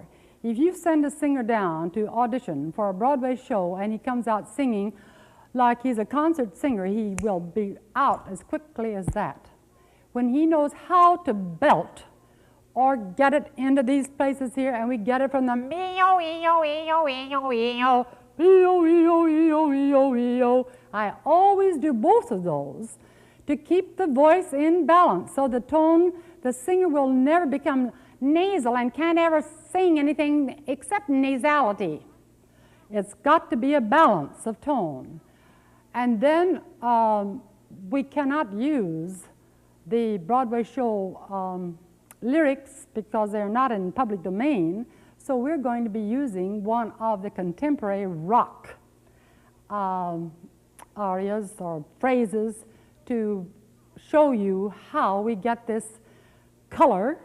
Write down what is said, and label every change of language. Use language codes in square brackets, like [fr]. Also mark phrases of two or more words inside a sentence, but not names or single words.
[en] If you send a singer down to audition for a Broadway show and he comes out singing like he's a concert singer, he will be out as quickly as that. When he knows how to belt or get it into these places here, and we get it from the me-o, e-o, e-o, e-o, e-o, e-o, e-o, e-o, e-o, e-o. I always do both of those to keep the voice in balance, so the tone, the singer will never become nasal and can't ever sing anything except nasality. It's got to be a balance of tone. And then we cannot use the Broadway show lyrics because they're not in public domain, so we're going to be using one of the contemporary rock arias or phrases to show you how we get this color.